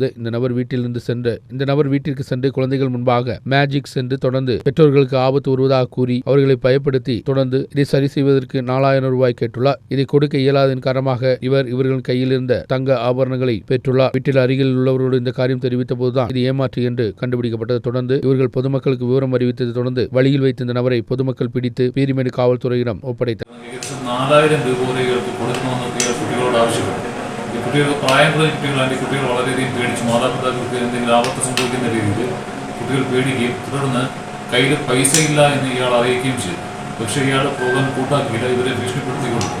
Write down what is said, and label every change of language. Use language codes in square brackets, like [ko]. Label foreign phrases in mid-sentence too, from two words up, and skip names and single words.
[ta] இந்த நபர் வீட்டிற்கு சென்று குழந்தைகள் முன்பாக மேஜிக் சென்று தொடர்ந்து பெற்றோர்களுக்கு ஆபத்து வருவதாக கூறி அவர்களை பயப்படுத்தி தொடர்ந்து இதை சரி செய்வதற்கு 4000 ரூபாய் கேட்டுள்ளார். இதை கொடுக்க இயலாததன் காரணமாக இவர்களின் கையில் இருந்த தங்க ஆபரணங்களை பெற்றுள்ளார். வீட்டில் அருகில் உள்ளவரோடு இந்த காரியம் தெரிவித்த போதுதான் இது ஏமாற்று என்று கண்டுபிடிக்கப்பட்டது. தொடர்ந்து இவர்கள் பொதுமக்களுக்கு விவரம் அறிவித்ததை தொடர்ந்து வழியில் வைத்த இந்த நபரை பொதுமக்கள் பிடித்து பீரிமேடு காவல்துறையிடம் ஒப்படைத்தனர். [ml] 4000 രൂപ വരെയൊക്കെ കൊടുക്കണമെന്ന് കുട്ടികളോട് ആവശ്യപ്പെട്ടു. ഈ കുട്ടികൾ പ്രായം കുറഞ്ഞ കുട്ടികളാണ്. കുട്ടികൾ വളരെയധികം പേടിച്ചു. മാതാപിതാക്കൾക്ക് എന്തെങ്കിലും ആപത്ത് സംഭവിക്കുന്ന രീതിയിൽ കുട്ടികൾ പേടിക്കുകയും തുടർന്ന് കയ്യിൽ പൈസ ഇല്ല എന്ന് ഇയാൾ അറിയിക്കുകയും ചെയ്തു. പക്ഷേ ഇയാൾ പോകാൻ കൂട്ടാക്കിയില്ല. ഇവരെ ഭീഷണിപ്പെടുത്തി കൊടുത്തു.